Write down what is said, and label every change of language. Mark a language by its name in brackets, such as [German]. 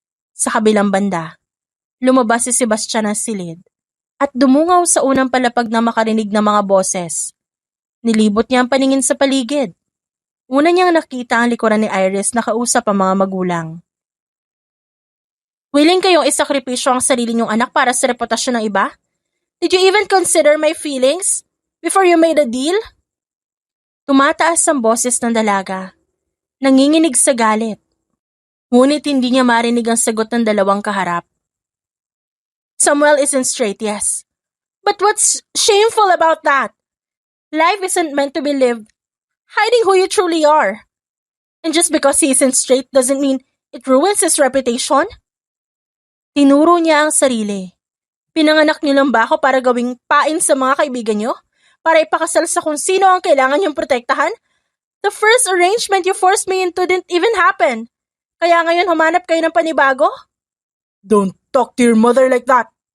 [Filipino] Sa kabilang banda, lumabas si Sebastian ng silid at dumungaw sa unang palapag na makarinig ng mga boses. Nilibot niya ang paningin sa paligid. Una niyang nakita ang likuran ni Iris na kausap ang mga magulang. Willing kayong isakripisyo ang sarili niyong anak para sa reputasyon ng iba? [English] Did you even consider my feelings before you made a deal? [Filipino] Tumataas ang boses ng dalaga. Nanginginig sa galit. Ngunit hindi niya marinig ang sagot ng dalawang kaharap. [English] Samuel isn't straight, yes. But what's shameful about that? Life isn't meant to be lived hiding who you truly are. And just because he isn't straight doesn't mean it ruins his reputation. [Filipino] Tinuro niya ang sarili. Pinanganak niyo lang ba ako para gawing pain sa mga kaibigan niyo? Para ipakasal sa kung sino ang kailangan niyong protektahan? [English] The first arrangement you forced me into didn't even happen. [Filipino] Kaya ngayon humanap kayo ng panibago? [English] Don't talk to your mother like that?